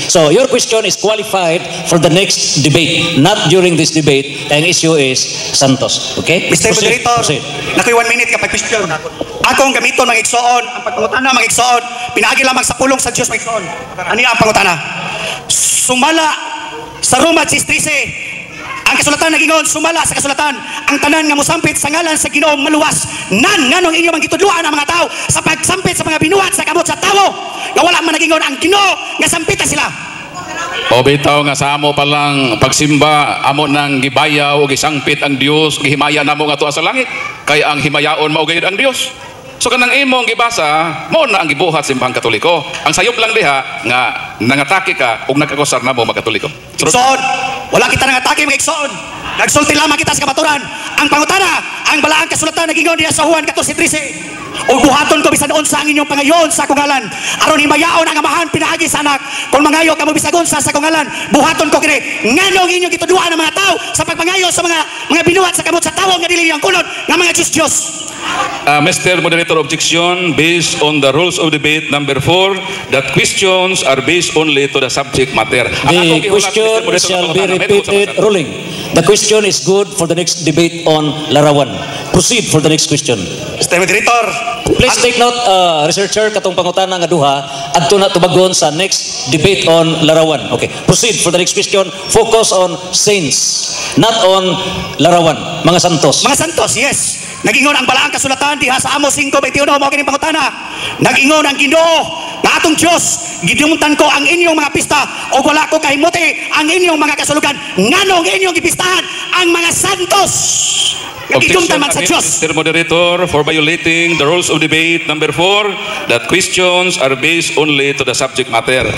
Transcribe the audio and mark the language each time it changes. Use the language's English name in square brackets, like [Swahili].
[English] So your question is qualified for the next debate, not during this debate. [Cebuano] Ang issue is Santos. Okay? [English] Mr. Moderator, [Cebuano] nakoy [English] 1 minute [Cebuano] kapag [English] question. [Cebuano] Akong gamiton mga igsoon, ang pagpangutana mga igsoon, pinaagi lamang sa pulong sa Dios mga igsoon. Ani ang pangutana? Sumala sa Roma 6:13. Ang kasulatan nagingon, sumala sa kasulatan, ang tanan nga mosampit sa ngalan sa Ginoo maluwas. Nganong inyo man gitudloan ang mga tao sa pagsampit sa mga binuhat sa kamot sa tao. Nga wala man nagingon ang Ginoo nga sampita sila. O bitaw nga sa amo palang pagsimba, amo nang gibayaw o gisangpit ang Dios, gihimaya namo nga tuwa sa langit. Kaya ang himayaon mao gayud ang Dios. So kanang imong gibasa, mao na ang gibuhat sa simbahang Katoliko. Ang sayop lang diha nga nangatake ka ug nagkakosar namo mga Katoliko. Igsoon, wala kita nangatake mga igsoon. Nagsulti lamang kita sa kamaturan. Ang pangutana, ang balaang kasulatan nagingon diha sa Juan 14:13. O buhaton ko bisan unsa ang inyong pangayon sa kungalan. Aron himayaon ang amahan pinaagi sa anak. Kung mangayo kamo bisag unsa sa kungalan, buhaton ko kini. Nganong inyong gitudloan ang mga tao sa pagpangayo sa mga binuhat sa kamot sa tawo nga dili ang kunod nga mga Dios. [English] Mr. Moderator, objection based on the rules of debate number 4 that questions are based only to the subject matter. The question shall be repeated. Ruling. The question is good for the next debate on larawan. Proceed for the next question. Mr. Moderator, Please take note, researcher, [Cebuano] katong pangutana nga duha, adto na tubagon sa [English] next debate on [Cebuano] Larawan. [English] Okay, proceed for the next question. Focus on saints, not on Larawan, [Cebuano] mga santos. [English] mga santos, yes. [Cebuano] Nag-ingon ang balaang kasulatan diha sa Amos 5:21 mao kining pangutana. Nag-ingon ang Ginoo nga atong Dios, gidumutan ko ang inyong mga pista o wala ko kahimuti ang inyong mga kasulugan. Nganong inyong gipistahan ang mga santos? Nagidumtan man sa Dios. [English] Mr. Moderator, for violating the rules of debate number 4, that questions are based only to the subject matter.